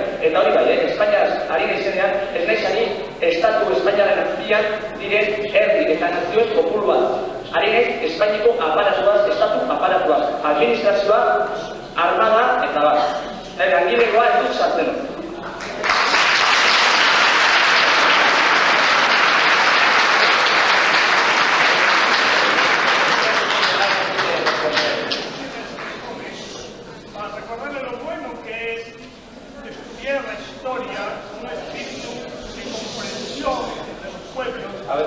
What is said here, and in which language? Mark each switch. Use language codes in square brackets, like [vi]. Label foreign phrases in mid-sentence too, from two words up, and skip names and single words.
[eu] Eta hori bai, Espainiaz ari naizenean, ez naiz ari Estatu Espainiaren azpian diren herri eta nazioen kopuru bat. Ari naiz Espainiko aparatuaz, Estatu aparatuaz, administrazioa, armada eta bat. Langilegoa ez dut sartzen. [es] Para recordarle lo bueno que es estudiar la historia, un espíritu de comprensión de los pueblos.